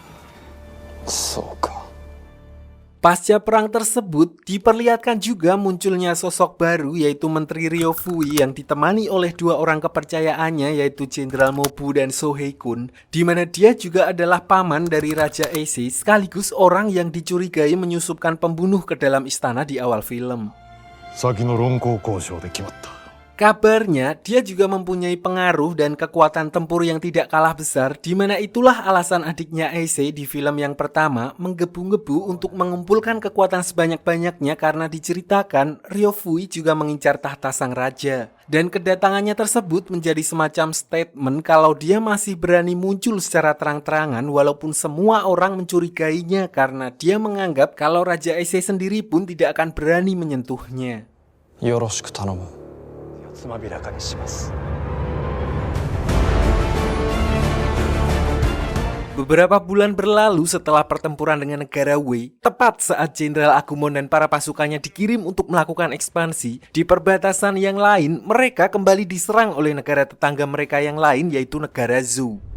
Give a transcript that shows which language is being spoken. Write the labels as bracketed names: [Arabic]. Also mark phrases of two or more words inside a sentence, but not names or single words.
[Indonesian] Pasca perang tersebut, diperlihatkan juga munculnya sosok baru yaitu Menteri Ryofui yang ditemani oleh dua orang kepercayaannya yaitu Jenderal Mobu dan Sohei-kun, di mana dia juga adalah paman dari Raja Eisei sekaligus orang yang dicurigai menyusupkan pembunuh ke dalam istana di awal film. [Japanese] 先の論功交渉で決まった。 [Indonesian] Kabarnya, dia juga mempunyai pengaruh dan kekuatan tempur yang tidak kalah besar, di mana itulah alasan adiknya Eisei di film yang pertama menggebu-gebu untuk mengumpulkan kekuatan sebanyak-banyaknya karena diceritakan Ryofui juga mengincar tahta sang raja. Dan kedatangannya tersebut menjadi semacam statement kalau dia masih berani muncul secara terang-terangan walaupun semua orang mencurigainya karena dia menganggap kalau Raja Eisei sendiri pun tidak akan berani menyentuhnya. [Japanese] よろしく頼む. [Indonesian] Beberapa bulan berlalu setelah pertempuran dengan negara Wei, tepat saat Jenderal Agumon dan para pasukannya dikirim untuk melakukan ekspansi, di perbatasan yang lain mereka kembali diserang oleh negara tetangga mereka yang lain yaitu negara Zhou.